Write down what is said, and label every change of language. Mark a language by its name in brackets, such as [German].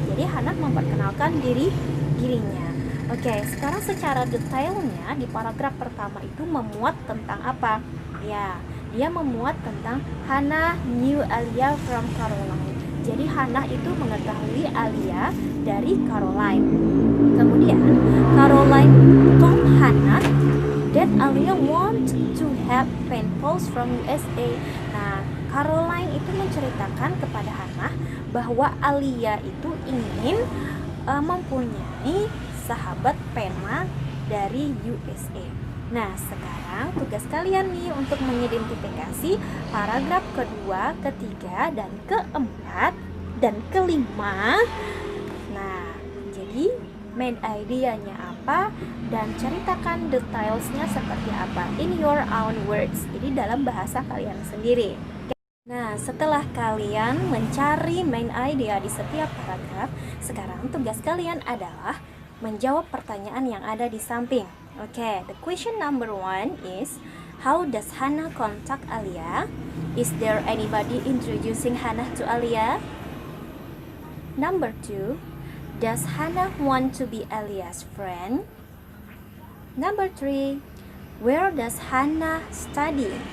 [Indonesian] Jadi Hannah memperkenalkan dirinya. Oke, sekarang secara detailnya di paragraf pertama itu memuat tentang apa? Ya, dia memuat tentang [English] Hannah knew Alia from Caroline. [Indonesian] Jadi Hannah itu mengetahui Alia dari Caroline. Kemudian [English] Caroline told Hannah that Alia want to have paintballs from USA. [Indonesian] Nah, Caroline itu menceritakan kepada Hannah bahwa Alia itu ingin mempunyai sahabat pena dari USA. Nah, sekarang tugas kalian nih untuk mengidentifikasi paragraf kedua, ketiga, dan keempat, dan kelima. Nah, jadi main idea-nya apa dan ceritakan detailsnya seperti apa [English] in your own words. [Indonesian] Jadi dalam bahasa kalian sendiri. Nah, setelah kalian mencari main idea di setiap paragraf, sekarang tugas kalian adalah menjawab pertanyaan yang ada di samping. [English] Okay, the question number 1 is, how does Hannah contact Alia? Is there anybody introducing Hannah to Alia? Number 2, does Hannah want to be Alia's friend? Number 3, where does Hannah study?